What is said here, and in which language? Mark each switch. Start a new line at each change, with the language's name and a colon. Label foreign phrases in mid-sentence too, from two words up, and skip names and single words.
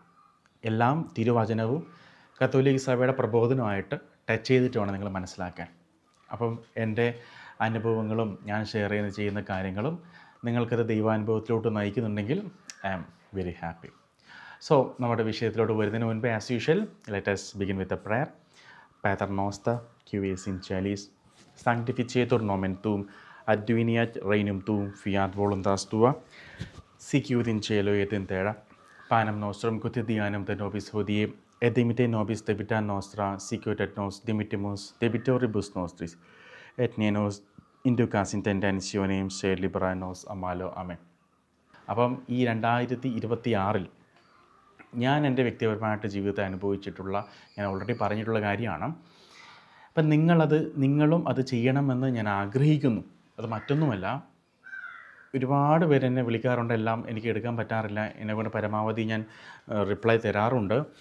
Malayalam: എല്ലാം തിരുവചനവും കത്തോലിക്ക സഭയുടെ പ്രബോധനവുമായിട്ട് ടച്ച് ചെയ്തിട്ട് വേണം നിങ്ങൾ മനസ്സിലാക്കാൻ. അപ്പം എൻ്റെ അനുഭവങ്ങളും ഞാൻ ഷെയർ ചെയ്യുന്ന കാര്യങ്ങളും നിങ്ങൾക്കത് ദൈവാനുഭവത്തിലോട്ട് നയിക്കുന്നുണ്ടെങ്കിൽ
English: I am very happy. സോ
Malayalam: നമ്മുടെ വിഷയത്തിലോട്ട് വരുന്നതിന് മുൻപ്
English: as usual let us begin with a prayer.
Latin: Pater noster, qui es in celis, sanctificetur nomen tuum, adveniat regnum tuum, fiat voluntas tua, sicut in cielo et in terra. Panem nostrum quotidianum de nobis hodie, et dimite nobis debita nostra, sicut et nos dimittimus debitoribus nostris, et ne nos inducas in tentationem, sed libera nos a malo. Amen.
Malayalam: അപ്പം ഈ 2026 ഞാൻ എൻ്റെ വ്യക്തിപരമായിട്ട് ജീവിതത്തെ അനുഭവിച്ചിട്ടുള്ള, ഞാൻ ഓൾറെഡി പറഞ്ഞിട്ടുള്ള കാര്യമാണ്. അപ്പം നിങ്ങളും അത് ചെയ്യണമെന്ന് ഞാൻ ആഗ്രഹിക്കുന്നു. അത് മറ്റൊന്നുമല്ല, ഒരുപാട് പേര് എന്നെ വിളിക്കാറുണ്ട്, എല്ലാം എനിക്ക് എടുക്കാൻ പറ്റാറില്ല, എന്നെക്കൊണ്ട് പരമാവധി ഞാൻ റിപ്ലൈ തരാറുണ്ട്.